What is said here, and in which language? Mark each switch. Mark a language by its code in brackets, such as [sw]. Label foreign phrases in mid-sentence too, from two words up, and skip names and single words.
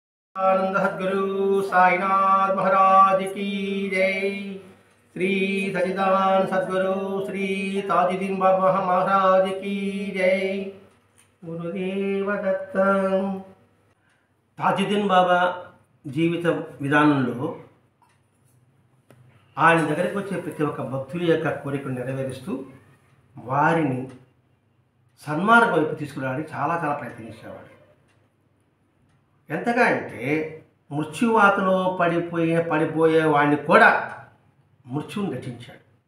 [hi] आनंद सद्गुरु साईनाथ महाराज की जय। श्री सच्चिदानंद सद्गुरु श्री ताजुद्दीन बाबा महाराज की जय। गुरुदेव दत्तं। [te] ताजुद्दीन బాబా జీవిత విధానంలో ఆయన దగ్గరికి వచ్చే ప్రతి ఒక్క భక్తుల యొక్క కోరికను నెరవేరుస్తూ వారిని సన్మార్గం వైపు తీసుకురావడానికి చాలా ప్రయత్నించేవాడు. ఎంతగా అంటే మృత్యువాతలో పడిపోయే వాడిని కూడా మృత్యువుని రచించాడు.